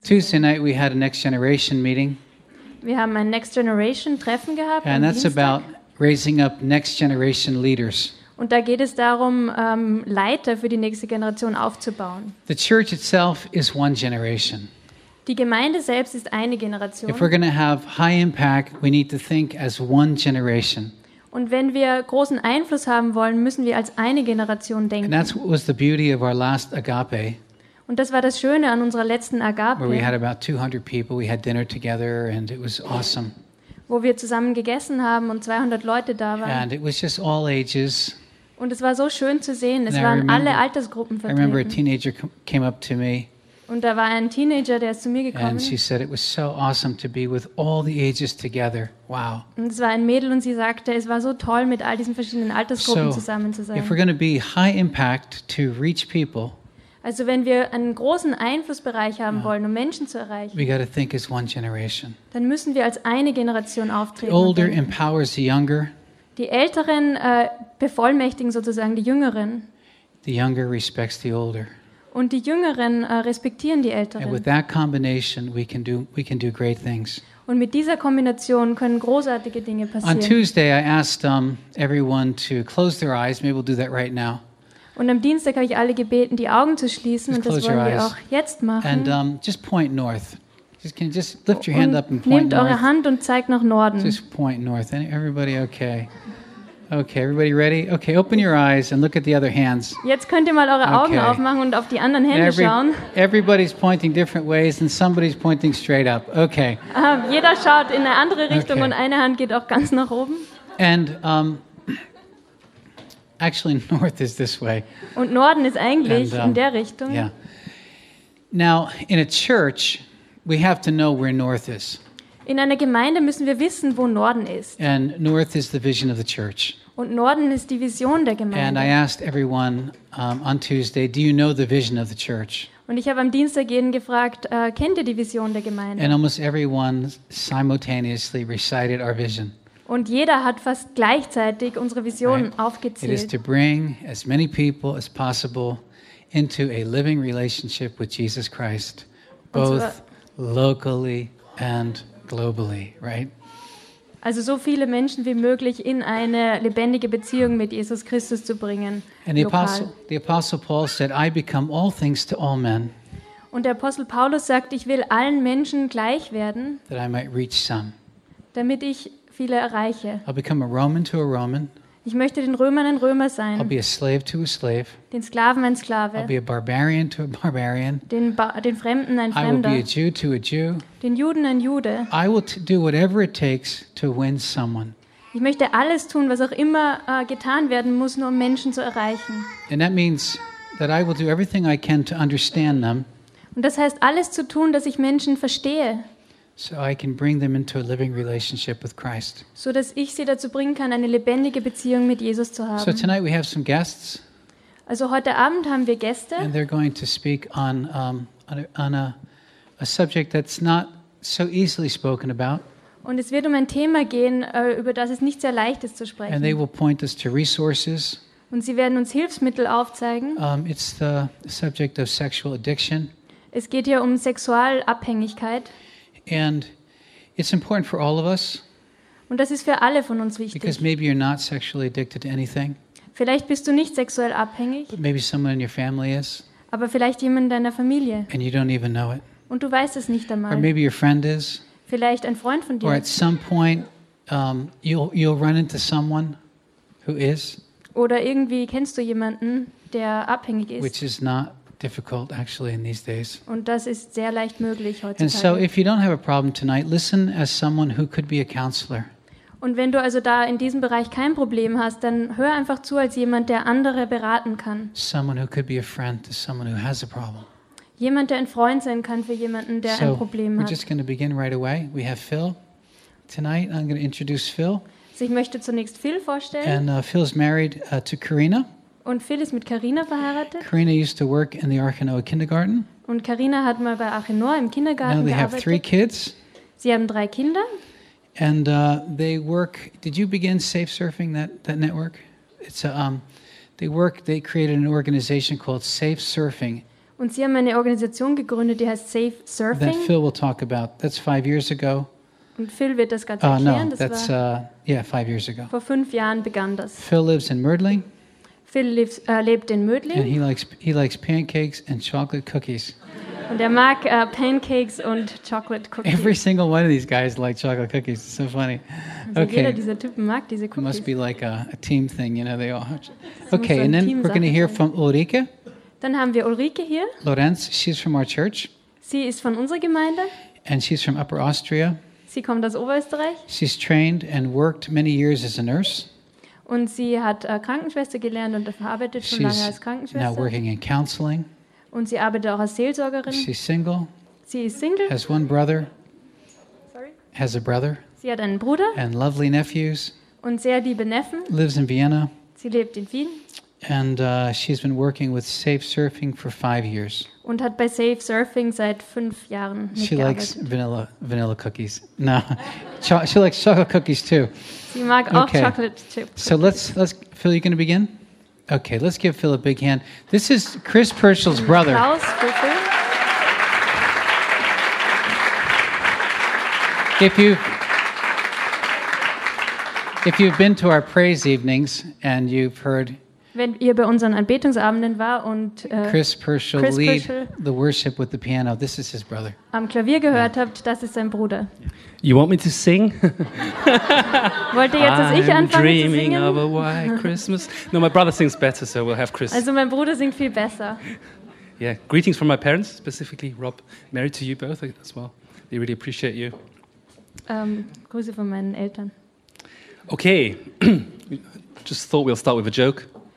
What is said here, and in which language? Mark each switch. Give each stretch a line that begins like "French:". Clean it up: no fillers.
English: Tuesday night we had a Next Generation meeting.
German: Wir haben ein Next Generation Treffen gehabt.
English: And that's about raising up next generation leaders.
German: Und da geht es darum, Leiter für die nächste Generation aufzubauen.
English: The church itself is one generation.
German: Die Gemeinde selbst ist eine Generation.
English: If we're going to have high impact, we need to think as one generation.
German: Und wenn wir großen Einfluss haben wollen, müssen wir als eine Generation denken.
English: And that's what was the beauty of our last agape.
German: Und das war das Schöne an unserer letzten Agape.
English: Where we had about 200 people, we had dinner together and it was awesome.
German: Wo wir zusammen gegessen haben und 200 Leute da waren.
English: And it was just all ages.
German: Und es war so schön zu sehen, es waren alle Altersgruppen vertreten.
English: I remember a teenager came up to me.
German: Und da war ein Teenager, der ist zu mir gekommen.
English: And she said it was so awesome to be with all the ages together. Wow.
German: Und es war ein Mädel und sie sagte, es war so toll mit all diesen verschiedenen Altersgruppen zusammen zu sein.
English: If we're going to be high impact to reach people.
German: Also wenn wir einen großen Einflussbereich haben wollen, um Menschen zu erreichen,
English: we gotta think as one generation.
German: Dann müssen wir als eine Generation auftreten.
English: The older empowers the younger.
German: Die Älteren bevollmächtigen sozusagen die Jüngeren.
English: The younger respects the older.
German: Und die Jüngeren respektieren die Älteren.
English: And with that combination, we can do great things.
German: Und mit dieser Kombination können großartige Dinge passieren.
English: On Tuesday, I asked everyone to close their eyes. Maybe we'll do that right now.
German: Und am Dienstag habe ich alle gebeten, die Augen zu schließen, und das wollen wir auch jetzt machen.
English: And just point north. Just lift your hand up and point north.
German: Nehmt eure Hand und zeigt nach Norden.
English: Just point north. Everybody okay? Okay, everybody ready? Okay, open your eyes and look at the other hands.
German: Jetzt könnt ihr mal eure Augen aufmachen und auf die anderen Hände schauen.
English: Everybody's pointing different ways and somebody's pointing straight up. Okay.
German: Jeder schaut in eine andere Richtung und eine Hand geht auch ganz nach oben.
English: And actually, north is this way.
German: Und Norden ist eigentlich in der Richtung.
English: Yeah. Now, in a church, we have to know where north is.
German: In einer Gemeinde müssen wir wissen, wo Norden ist.
English: And north is the vision of the church.
German: Und Norden ist die Vision der Gemeinde.
English: And I asked everyone on Tuesday, do you know the vision of the church?
German: Und ich habe am Dienstag jeden gefragt, kennt ihr die Vision der Gemeinde?
English: And almost everyone simultaneously recited our vision.
German: Und jeder hat fast gleichzeitig unsere Vision aufgezählt.
English: It is to bring as many people as possible into a living relationship with Jesus Christ, both locally and globally, right?
German: Also so viele Menschen wie möglich in eine lebendige Beziehung mit Jesus Christus zu bringen.
English: And the Apostle Paul said, I become all things to all men.
German: Und der Apostel Paulus sagt, ich will allen Menschen gleich werden.
English: That I might reach some.
German: Damit ich viele erreiche.
English: I'll become a Roman to a Roman.
German: Ich möchte den Römern ein Römer sein.
English: I'll be a slave to a slave.
German: Den Sklaven ein Sklave.
English: I'll be a barbarian to a barbarian.
German: Den Fremden ein Fremder.
English: I will be a Jew to a Jew.
German: Den Juden ein Jude.
English: I will do whatever it takes to win someone.
German: Ich möchte alles tun, was auch immer getan werden muss, nur um Menschen zu erreichen.
English: And that means that I will do everything I can to understand them.
German: Und das heißt alles zu tun, dass ich Menschen verstehe.
English: So I can bring them into a living relationship with Christ.
German: So dass ich sie dazu bringen kann, eine lebendige Beziehung mit Jesus zu haben.
English: So tonight we have some guests.
German: Also heute Abend haben wir Gäste.
English: And they're going to speak on a subject that's not so easily spoken about.
German: Und es wird um ein Thema gehen, über das es nicht sehr leicht ist zu sprechen.
English: And they will point us to resources.
German: Und sie werden uns Hilfsmittel aufzeigen.
English: It's the subject of sexual addiction.
German: Es geht hier um Sexualabhängigkeit.
English: And it's important for all of us.
German: Und das ist für alle von uns wichtig.
English: Because maybe you're not sexually addicted to anything.
German: Vielleicht bist du nicht sexuell abhängig.
English: But maybe someone in your family is.
German: Aber vielleicht jemand in deiner Familie.
English: And you don't even know it.
German: Und du weißt es nicht einmal.
English: Or maybe your friend is.
German: Vielleicht ein Freund von dir.
English: Or at some point you'll run into someone who is.
German: Oder irgendwie kennst du jemanden, der abhängig ist.
English: Which is not difficult actually in these days.
German: Und das ist sehr leicht möglich heutzutage.
English: And so if you don't have a problem tonight, listen as someone who could be a counselor.
German: Und wenn du also da in diesem Bereich kein Problem hast, dann hör einfach zu als jemand, der andere beraten kann.
English: Someone who could be a friend to someone who has a problem.
German: Jemand, der ein Freund sein kann für jemanden, der ein Problem hat.
English: We're just going to begin right away. We have Phil tonight. I'm going to introduce Phil.
German: Also ich möchte zunächst Phil vorstellen.
English: And Phil's married to Karina.
German: Und Phil ist mit Karina verheiratet.
English: Karina used to work in the Achenoah Kindergarten.
German: Und Karina hat mal bei Achenoah im Kindergarten gearbeitet.
English: Now they have three kids.
German: Sie haben drei Kinder.
English: And they work. Did you begin Safe Surfing that network? It's a. They work. They created an organization called Safe Surfing.
German: Und sie haben eine Organisation gegründet, die heißt Safe Surfing.
English: That Phil will talk about. That's 5 years ago.
German: Und Phil wird das ganz erklären.
English: No, that's,
German: das war
English: yeah, 5 years ago.
German: Vor 5 Jahren begann das.
English: Phil lives in Mödling.
German: Phil lebt in Mödling.
English: And he likes pancakes and chocolate cookies.
German: Und er mag Pancakes und Chocolate Cookies.
English: Every single one of these guys like chocolate cookies. It's so funny. Okay.
German: Jeder dieser Typen mag diese Cookies.
English: Must be like a team thing, you know, they all. Okay, so and then we're going to hear from Ulrike.
German: Dann haben wir Ulrike hier.
English: Lorenz, she's from our church.
German: Sie ist von unserer Gemeinde.
English: And she's from Upper Austria.
German: Sie kommt aus Oberösterreich.
English: She's trained and worked many years as a nurse.
German: Und sie hat Krankenschwester gelernt und arbeitet schon
English: she's
German: lange als Krankenschwester.
English: Now working in counseling.
German: Und sie arbeitet auch als Seelsorgerin.
English: She's single.
German: Sie ist single.
English: Has one brother. Sorry. Has a brother.
German: Sie hat einen Bruder.
English: And lovely nephews.
German: Und sehr liebe Neffen.
English: Lives in Vienna.
German: Sie lebt in Wien.
English: And she's been working with Safe Surfing for 5 years.
German: Und hat bei Safe Surfing seit 5 Jahren mitgearbeitet.
English: She likes vanilla cookies. No, she likes chocolate cookies too.
German: Sie mag auch okay.
English: Chocolate chip cookies. So let's Phil, you're going to begin. Okay, let's give Phil a big hand. This is Chris Purschel's brother. Klaus Purschel. If you've been to our praise evenings and you've heard,
German: wenn ihr bei unseren Anbetungsabenden war und
English: Chris Purschel lead the worship with the piano, this is his brother.
German: Am Klavier gehört yeah. habt, das ist sein Bruder.
English: You want me to sing?
German: Wollt ihr jetzt, dass ich anfange zu singen?
English: I'm dreaming of a white Christmas. No, my brother sings better, so we'll have Chris.
German: Also mein Bruder singt viel besser.
English: Yeah, greetings from my parents, specifically Rob, Mary, to you both as well. They really appreciate you.
German: Grüße von meinen Eltern.
English: Okay, just thought we'll start with a joke.